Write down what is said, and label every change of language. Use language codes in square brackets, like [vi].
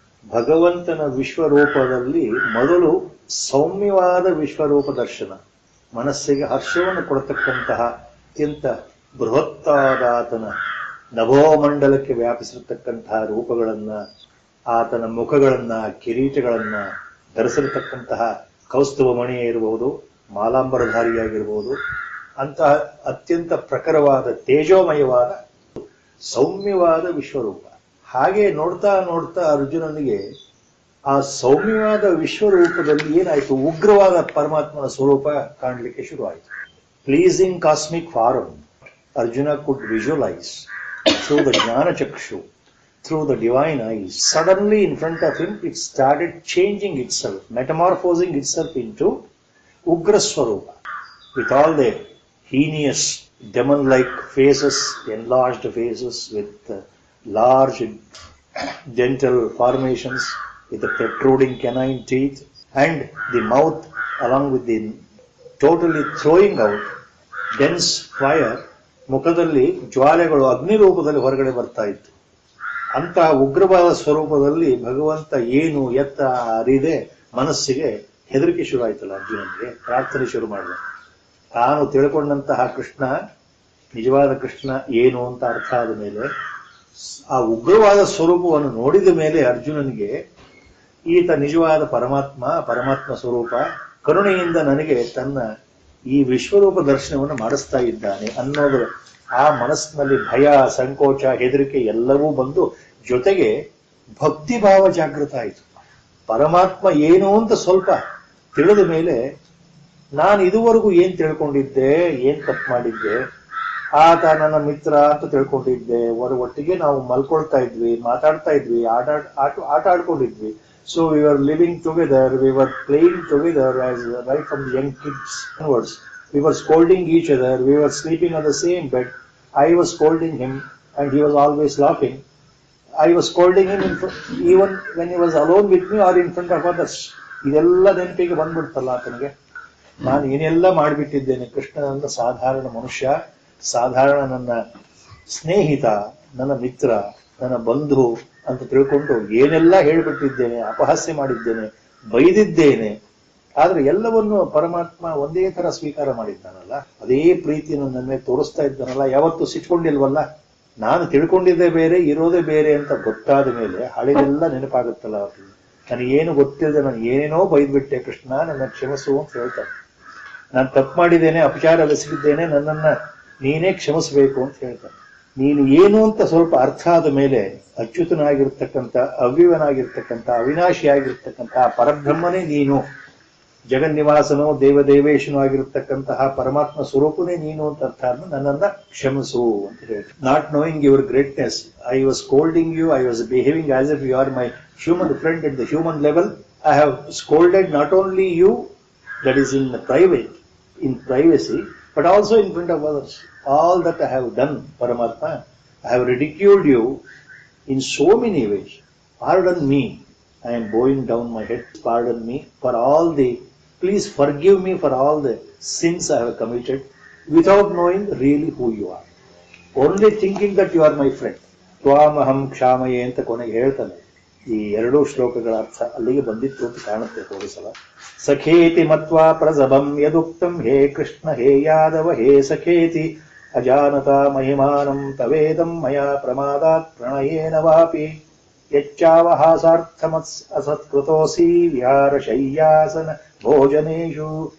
[kn] ಭಗವಂತನ ವಿಶ್ವರೂಪದಲ್ಲಿ ಮೊದಲು ಸೌಮ್ಯವಾದ ವಿಶ್ವರೂಪ ದರ್ಶನ, ಮನಸ್ಸಿಗೆ ಹರ್ಷವನ್ನು ಕೊಡತಕ್ಕಂತಹ ಅತ್ಯಂತ ಬೃಹತ್ತಾದ ಆತನ ನಭೋಮಂಡಲಕ್ಕೆ ವ್ಯಾಪಿಸಿರತಕ್ಕಂತಹ ರೂಪಗಳನ್ನ, ಆತನ ಮುಖಗಳನ್ನ, ಕಿರೀಟಗಳನ್ನ ಧರಿಸಿರತಕ್ಕಂತಹ ಕೌಸ್ತುಭ ಮಣಿಯೇ ಇರಬಹುದು, ಮಾಲಾಂಬರಧಾರಿಯಾಗಿರಬಹುದು, ಅಂತಹ ಅತ್ಯಂತ ಪ್ರಖರವಾದ ತೇಜೋಮಯವಾದ ಸೌಮ್ಯವಾದ ವಿಶ್ವರೂಪ. ಹಾಗೆ ನೋಡ್ತಾ ನೋಡ್ತಾ ಅರ್ಜುನನಿಗೆ ಆ ಸೌಮ್ಯವಾದ ವಿಶ್ವರೂಪದಲ್ಲಿ ಏನಾಯ್ತು, ಉಗ್ರವಾದ ಪರಮಾತ್ಮನ ಸ್ವರೂಪ ಕಾಣಲಿಕ್ಕೆ ಶುರುವಾಯಿತು. [en] Pleasing cosmic form Arjuna could visualize through the jnana chakshu, through the divine eyes. Suddenly in front of him it started changing itself, metamorphosing itself into Ugra Swarupa, with all the heinous demon-like faces, enlarged faces with large dental formations, with the protruding canine teeth, and the mouth along with the totally throwing out dense fire. [kn] ಮುಖದಲ್ಲಿ ಜ್ವಾಲೆಗಳು ಅಗ್ನಿ ರೂಪದಲ್ಲಿ ಹೊರಗಡೆ ಬರ್ತಾ ಇತ್ತು. ಅಂತಹ ಉಗ್ರವಾದ ಸ್ವರೂಪದಲ್ಲಿ ಭಗವಂತ ಏನು ಎತ್ತ ಅರಿದೆ ಮನಸ್ಸಿಗೆ ಹೆದರಿಕೆ ಶುರು ಆಯ್ತಲ್ಲ ಅರ್ಜುನನಿಗೆ. ಪ್ರಾರ್ಥನೆ ಶುರು ಮಾಡಿದ. ತಾನು ತಿಳ್ಕೊಂಡಂತಹ ಕೃಷ್ಣ, ನಿಜವಾದ ಕೃಷ್ಣ ಏನು ಅಂತ ಅರ್ಥ ಆದ ಮೇಲೆ, ಆ ಉಗ್ರವಾದ ಸ್ವರೂಪವನ್ನು ನೋಡಿದ ಮೇಲೆ ಅರ್ಜುನನಿಗೆ ಈತ ನಿಜವಾದ ಪರಮಾತ್ಮ ಸ್ವರೂಪ ಕರುಣೆಯಿಂದ ನನಗೆ ತನ್ನ ಈ ವಿಶ್ವರೂಪ ದರ್ಶನವನ್ನು ಮಾಡಿಸ್ತಾ ಇದ್ದಾನೆ ಅನ್ನೋದು ಆ ಮನಸ್ಸಿನಲ್ಲಿ ಭಯ, ಸಂಕೋಚ, ಹೆದರಿಕೆ ಎಲ್ಲವೂ ಬಂದು ಜೊತೆಗೆ ಭಕ್ತಿಭಾವ ಜಾಗೃತ ಆಯಿತು. ಪರಮಾತ್ಮ ಏನು ಅಂತ ಸ್ವಲ್ಪ ತಿಳಿದ ಮೇಲೆ ನಾನು ಇದುವರೆಗೂ ಏನ್ ತಿಳ್ಕೊಂಡಿದ್ದೆ, ಏನ್ ತಪ್ಪು ಮಾಡಿದ್ದೆ, ಆತ ನನ್ನ ಮಿತ್ರ ಅಂತ ತಿಳ್ಕೊಂಡಿದ್ದೆ, ಒಟ್ಟಿಗೆ ನಾವು ಮಲ್ಕೊಳ್ತಾ ಇದ್ವಿ, ಮಾತಾಡ್ತಾ ಇದ್ವಿ, ಆಟ ಆಡ್ಕೊಂಡಿದ್ವಿ. [en] So we were living together, we were playing together as right from the young kids onwards. We were scolding each other, we were sleeping on the same bed. I was scolding him and he was always laughing. I was scolding him even when he was alone with me or in front of others. [kn] ಇದೆಲ್ಲ ನೆನಪಿಗೆ ಬಂದ್ಬಿಡ್ತಲ್ಲ ಆತನಿಗೆ. ನಾನು ಏನೆಲ್ಲ ಮಾಡಿಬಿಟ್ಟಿದ್ದೇನೆ. ಕೃಷ್ಣನನ್ನ ಸಾಧಾರಣ ಮನುಷ್ಯ, ಸಾಧಾರಣ ನನ್ನ ಸ್ನೇಹಿತ, ನನ್ನ ಮಿತ್ರ, ನನ್ನ ಬಂಧು ಅಂತ ತಿಳ್ಕೊಂಡು ಏನೆಲ್ಲ ಹೇಳ್ಬಿಟ್ಟಿದ್ದೇನೆ, ಅಪಹಾಸ್ಯ ಮಾಡಿದ್ದೇನೆ, ಬೈದಿದ್ದೇನೆ. ಆದ್ರೆ ಎಲ್ಲವನ್ನು ಪರಮಾತ್ಮ ಒಂದೇ ತರ ಸ್ವೀಕಾರ ಮಾಡಿದ್ದಾನಲ್ಲ, ಅದೇ ಪ್ರೀತಿಯನ್ನು ನನ್ನ ತೋರಿಸ್ತಾ ಇದ್ದಾನಲ್ಲ, ಯಾವತ್ತೂ ಸಿಟ್ಕೊಂಡಿಲ್ವಲ್ಲ. ನಾನು ತಿಳ್ಕೊಂಡಿದ್ದೇ ಬೇರೆ, ಇರೋದೇ ಬೇರೆ ಅಂತ ಗೊತ್ತಾದ ಮೇಲೆ ಹಳೆದೆಲ್ಲ ನೆನಪಾಗುತ್ತಲ್ಲ. ನನಗೇನು ಗೊತ್ತಿಲ್ಲದೆ ನಾನು ಏನೇನೋ ಬೈದ್ಬಿಟ್ಟೆ ಕೃಷ್ಣ, ನನ್ನ ಕ್ಷಮಿಸು ಅಂತ ಹೇಳ್ತಾನೆ. ನಾನು ತಪ್ಪು ಮಾಡಿದ್ದೇನೆ, ಅಪಚಾರವೆಸಗಿದ್ದೇನೆ, ನನ್ನನ್ನ ನೀನೇ ಕ್ಷಮಿಸಬೇಕು ಅಂತ ಹೇಳ್ತಾನೆ. ನೀನು ಏನು ಅಂತ ಸ್ವಲ್ಪ ಅರ್ಥ ಆದ ಮೇಲೆ ಅಚ್ಯುತನಾಗಿರ್ತಕ್ಕಂಥ, ಅವ್ಯವನಾಗಿರ್ತಕ್ಕಂಥ, ಅವಿನಾಶಿಯಾಗಿರ್ತಕ್ಕಂಥ ಪರಬ್ರಹ್ಮನೇ ನೀನು, ಜಗನ್ನಿವಾಸನೋ ದೇವದೇವೇಶನೋ ಆಗಿರ್ತಕ್ಕಂತಹ ಪರಮಾತ್ಮ ಸ್ವರೂಪನೇ ನೀನು ಅಂತ ಅರ್ಥ ಆದ್ಮೇಲೆ ನನ್ನನ್ನ ಕ್ಷಮಿಸು ಅಂತ ಹೇಳಿ. [en] Not knowing your greatness, I was scolding you, I was behaving as if you are my human friend at the human level. I have scolded not only you, that is in private, in privacy, but also in front of others. All that I have done, Paramatma, I have ridiculed you in so many ways. Pardon me. I am bowing down my head. Pardon me for all the, please forgive me for all the sins I have committed without knowing really who you are. Only thinking that you are my friend. [sa] Tvamaham ಕ್ಷಾಮಯೇ [kn] ಅಂತ ಕೊನೆಗೆ ಹೇಳ್ತಾನೆ. ಈ ಎರಡೂ ಶ್ಲೋಕಗಳ ಅರ್ಥ ಅಲ್ಲಿಗೆ ಬಂದಿತ್ತು ಅಂತ ಕಾಣುತ್ತೆ ತೋರಿಸಲ. [sa] ಸಖೇತಿ ಮತ್ವಾ ಪ್ರಸಭಂ ಯದುಕ್ತಂ ಹೇ ಕೃಷ್ಣ ಹೇ ಯಾದವ ಹೇ ಸಖೇತಿ ಅಜಾನತಾ ಮಹಿಮಾನಂ ತವೇದಂ ಮಯಾ ಪ್ರಮಾದಾತ್ ಪ್ರಣಯೇನ ವಾಪಿ ಯಚ್ಚಾವಹಾಸಾರ್ಥಮಸ್ ಅಸತ್ಕೃತೋಸಿ ವಿಹಾರ ಶಯ್ಯಾಸನ ಭೋಜನೇಷು